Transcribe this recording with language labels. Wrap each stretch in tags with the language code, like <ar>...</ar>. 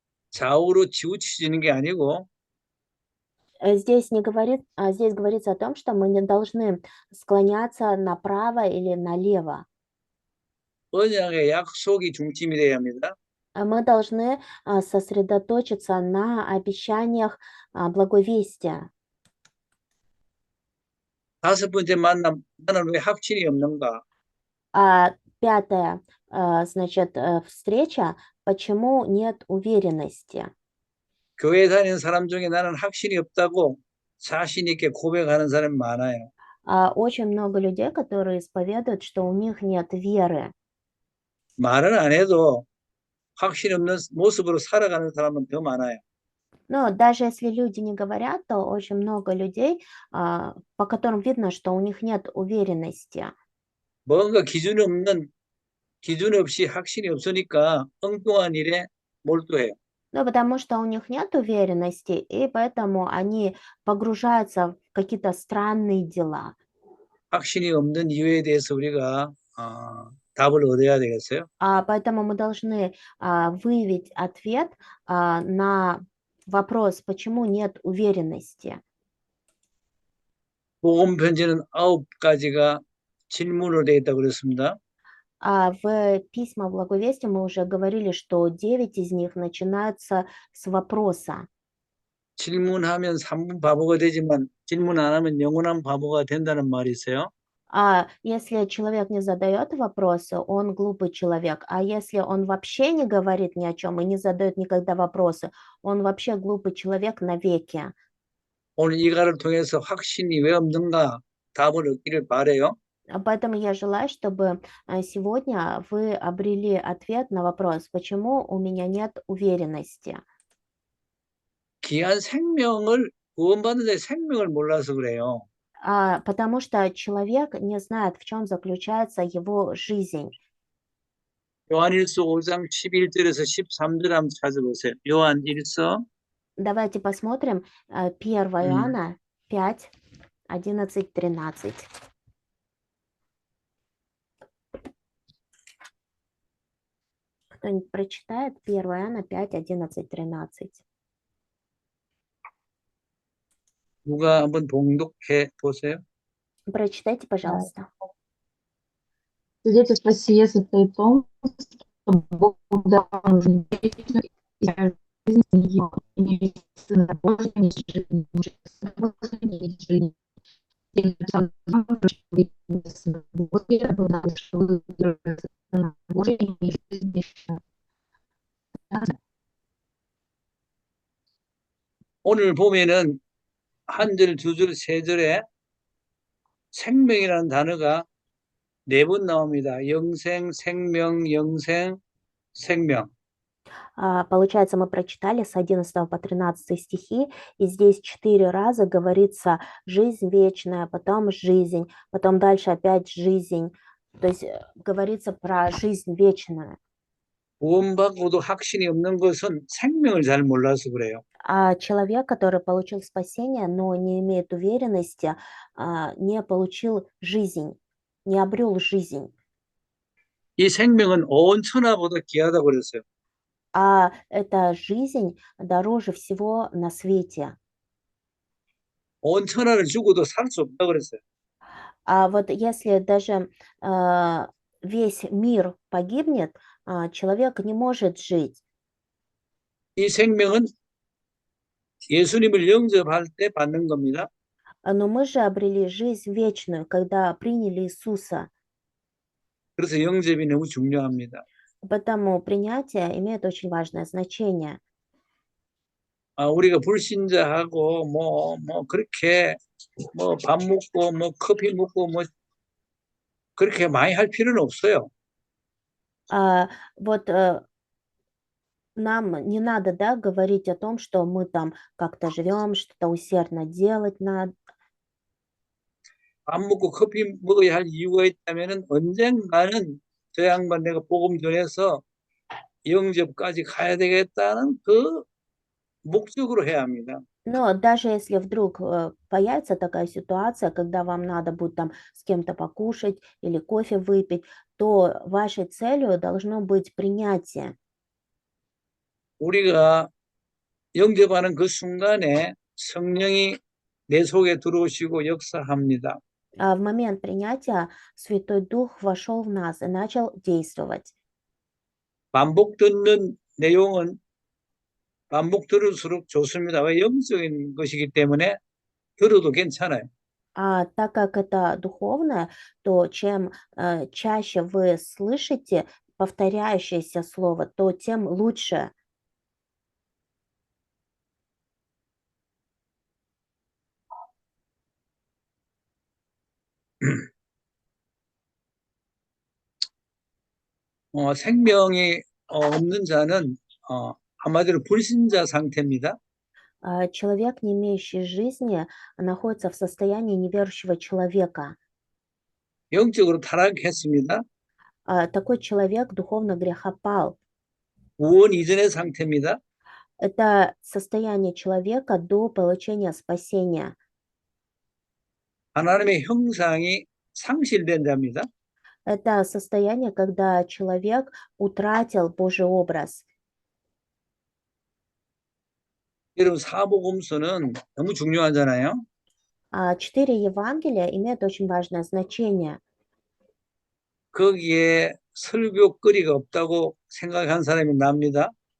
<ko>좌우로 치우쳐지는 게 아니고</ko> <ru>Здесь говорится о том, что мы не должны склоняться направо или налево.</ru> <ko>언약의 약속이 중심이 되어야 합니다.</ko> <ru>Мы должны сосредоточиться на обещаниях благовестия.</ru> <ko>다섯 번째 만남, 나는 왜 확신이 없는가?</ko> <ru>Пятое, значит, встреча, почему нет уверенности.</ru> <ko>교회 다니는 사람 중에 나는 확신이 없다고 자신 있게 고백하는 사람이 많아요.</ko> <ru>Очень много людей, которые исповедуют, что у них нет веры.</ru> <ko>말은 안 해도 확신 없는 모습으로 살아가는 사람은 더 많아요.</ko> <ru>Но даже если люди не говорят, то очень много людей, по которым видно, что у них нет уверенности.</ru> <ko>뭔가 기준 없이 확신이 없으니까 엉뚱한 일에 몰두해요.</ko> <ru>Ну, потому что у них нет уверенности, и поэтому они погружаются в какие-то странные дела.</ru> <ko>확신이 없는 이유에 대해서 우리가 답을 얻어야 되겠어요.</ko> <ru>Поэтому мы должны выявить ответ на вопрос, почему нет уверенности.</ru> <ko>복음 편지는 9가지가 질문으로 되어 있다고 그랬습니다.</ko> <ru>В письма благовестия мы уже говорили, что 9 из них начинаются с вопроса.</ru> <ko>질문하면 3분 바보가 되지만 질문 안 하면 영원한 바보가 된다는 말이 있어요.</ko> <ru>Если человек не задает вопросы, он глупый человек. А если он вообще не говорит ни о чем и не задает никогда вопросы, он вообще глупый человек навеки.</ru> <ko>오늘 이 가를 통해서 확신이 왜 없는가 답을 얻기를 바라요.</ko> <ru>Поэтому я желаю, чтобы сегодня вы обрели ответ на вопрос, почему у меня нет уверенности.</ru> <ko>귀한 생명을 구원받는 자의 생명을 몰라서 그래요.</ko> <ru>Потому что человек не знает, в чем заключается его жизнь.</ru> <ko>요한일서 5장 11절에서 13절 한번 찾아보세요. 요한일서</ko> <ru>Давайте посмотрим 1 Иоанна 5, 11, 13. Кто-нибудь прочитает 1 Иоанна 5, 11, 13.</ru> <ko>누가 한번 봉독해 보세요.</ko> <ru>Прочитайте, пожалуйста. Свидетельство сие состоит в том, что Бог дал нам жизнь вечную, и жизнь его, и не Сына Божия, не жизнь, Сына Божия, не жизнь. И написал нам, что вы не Сына Божия, но надо, что вы Сына Божия, не жизнь вечную.</ru> <ko>오늘 보면은 한 절, 두 절, 세 절에 생명이라는 단어가 4번 나옵니다. 영생, 생명, 영생, 생명.</ko> <ru>Получается, мы прочитали с 11 по 13 стихи, и здесь 4 раза говорится жизнь вечная, потом жизнь, потом дальше опять жизнь. То есть говорится про жизнь вечную.</ru> <ko>구원받고도 확신이 없는 것은 생명을 잘 몰라서 그래요.</ko> <ru>Человек, который получил спасение, но не имеет уверенности, не получил жизнь, не обрел жизнь.</ru> <ko>이 생명은 온 천하보다 귀하다고 그랬어요.</ko> <ru>Эта жизнь дороже всего на свете.</ru> <ko>온 천하를 죽어도 살 수 없다 그랬어요.</ko> <ru>А вот если даже весь мир погибнет, человек не может жить.</ru> <ko>이 생명은 예수님을 영접할 때 받는 겁니다.</ko> <ru>Но мы же обрели жизнь вечную, когда приняли Иисуса.</ru> <ko>그래서 영접이 너무 중요합니다.</ko> <ru>Потому принятие имеет очень важное значение.</ru> <ko>우리가 불신자하고 그렇게 밥 먹고 커피 먹고 그렇게 많이 할 필요는 없어요.</ko> <ru>Вот нам не надо, да, говорить о том, что мы там как-то живем, что-то усердно делать надо.</ru> <ko>밥 먹고 커피 먹어야 할 이유가 있다면은 언젠가는 저 양반 내가 복음 전해서 영접까지 가야 되겠다는 그 목적으로 해야 합니다.</ko> <ru>Но даже если вдруг появится такая ситуация, когда вам надо будет там с кем-то покушать или кофе выпить, то вашей целью должно быть принятие.</ru> <ko>우리가 영접하는 그 순간에 성령이 내 속에 들어오시고 역사합니다.</ko> <ru>А в момент принятия Святой Дух вошел в нас и начал действовать.</ru> <ko>반복 듣는 내용은 반복 들을수록 좋습니다. 왜? 영적인 것이기 때문에 들어도 괜찮아요.</ko> <ru>А так как это духовное, то чем чаще вы слышите повторяющееся слово, то тем лучше.</ru> <ko>생명이 없는 자는 한마디로 불신자 상태입니다.</ko> <ru>Человек, не имеющий жизни, находится в состоянии неверующего человека.</ru> <ko>영적으로 타락했습니다.</ko> <ru>Такой человек духовно грехопал.</ru> <ko>구원 이전의 상태입니다.</ko> <ru>Это состояние человека до получения спасения.</ru> <ko>하나님의 형상이 상실된 자입니다.</ko> <ru>Это состояние, когда человек утратил Божий образ.</ru> <ko>여러분 사복음서는 너무 중요하잖아요.</ko> <ru>4 Евангелия имеют очень важное значение.</ru> <ko>거기에 설교거리가 없다고 생각한 사람이 납니다.</ko>